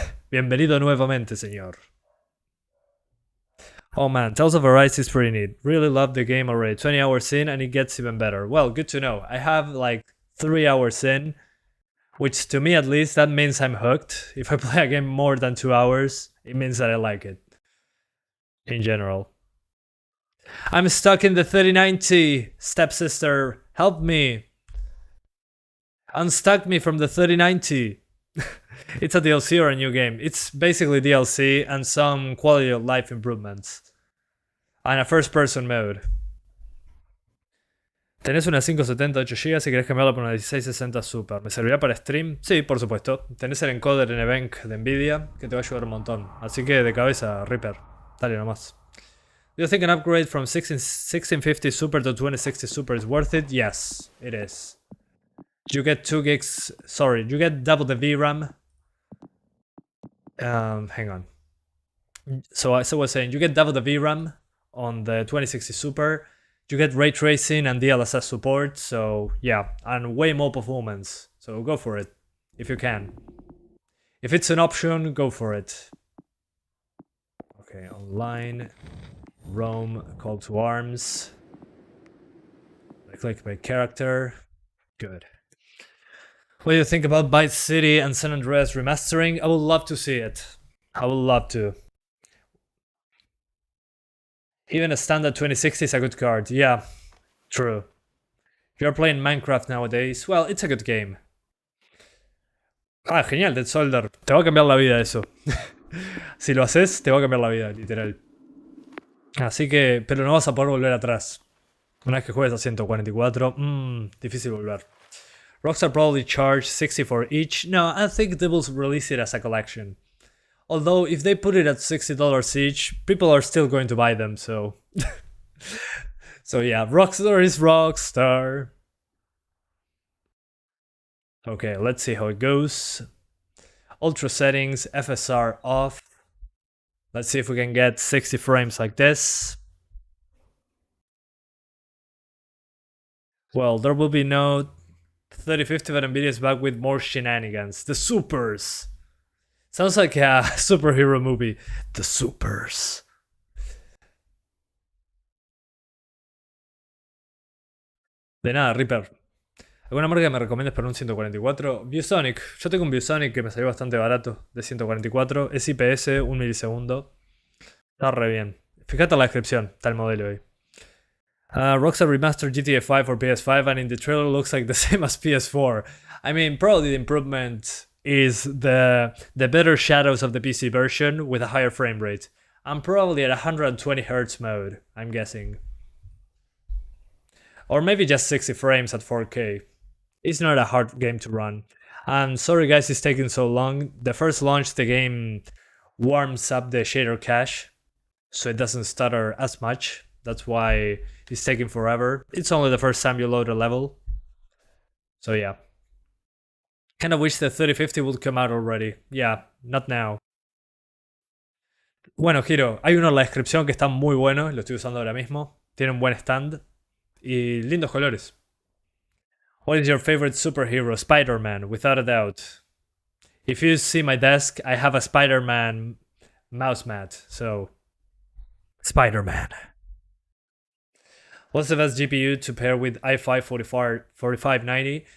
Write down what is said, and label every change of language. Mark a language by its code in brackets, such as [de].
[es] Bienvenido nuevamente, señor. [en] Oh man, Tales of Arise is pretty neat. Really love the game already. 20 hours in and it gets even better. Well, good to know. I have like 3 hours in, which to me at least, that means I'm hooked. If I play a game more than 2 hours, it means that I like it. In general. I'm stuck in the 3090. Stepsister, help me. Unstuck me from the 3090. It's a DLC or a new game. It's basically DLC and some quality of life improvements. And a first person mode. [es] ¿Tenés una 570 8 GB si querés cambiarla por una 1660 Super? ¿Me servirá para stream? Sí, por supuesto. Tenés el encoder en Evenc de Nvidia que te va a ayudar un montón. Así que de cabeza, Reaper. Dale nomás. [en] Do you think an upgrade from 1650 Super to 2060 Super is worth it? Yes, it is. You get 2 gigs, sorry, you get double the VRAM. Hang on. So as I was saying, you get double the VRAM on the 2060 Super, you get ray tracing and DLSS support, so yeah, and way more performance. So go for it, if you can. If it's an option, go for it. Okay, online, Rome, call to arms. I click my character. Good. What do you think about Vice City and San Andreas remastering? I would love to see it. I would love to. Even a standard 2060 is a good card. Yeah, true. If you're playing Minecraft nowadays, well, it's a good game. [es] Ah, genial, Dead Soldier. Te va a cambiar la vida eso. Si lo haces, te va a cambiar la vida, literal. Así que, pero no vas a poder volver atrás. Una vez que juegues a 144, difícil volver. [en] Rockstar probably charge 60 for each. No, I think they will release it as a collection. Although, if they put it at $60 each, people are still going to buy them, so... So yeah, Rockstar is Rockstar. Okay, let's see how it goes. Ultra settings, FSR off. Let's see if we can get 60 frames like this. Well, there will be no 3050, but Nvidia is back with more shenanigans. The Supers. Sounds like a superhero movie. The Supers. [es] De nada, Reaper. ¿Alguna marca que me recomiendes para un 144? ViewSonic. Yo tengo un ViewSonic que me salió bastante barato, de 144. Es IPS, 1 milisegundo. Está re bien. Fíjate en la descripción, está el modelo ahí. [en] Rockstar Remastered GTA 5 for PS5 and in the trailer looks like the same as PS4. I mean, probably the improvement is the better shadows of the PC version with a higher frame rate. I'm probably at 120 Hz mode, I'm guessing. Or maybe just 60 frames at 4K. It's not a hard game to run. And sorry guys it's taking so long. The first launch the game warms up the shader cache, so it doesn't stutter as much. That's why it's taking forever. It's only the first time you load a level. So yeah. Kinda wish the 3050 would come out already. Yeah, not now. [es] Bueno, Hiro, hay uno en la descripción que está muy bueno, lo estoy usando ahora mismo. Tiene un buen stand y lindos colores. [en] What is your favorite superhero? Spider-Man, without a doubt. If you see my desk, I have a Spider-Man mouse mat, so... Spider-Man. What's the best GPU to pair with i5 4590?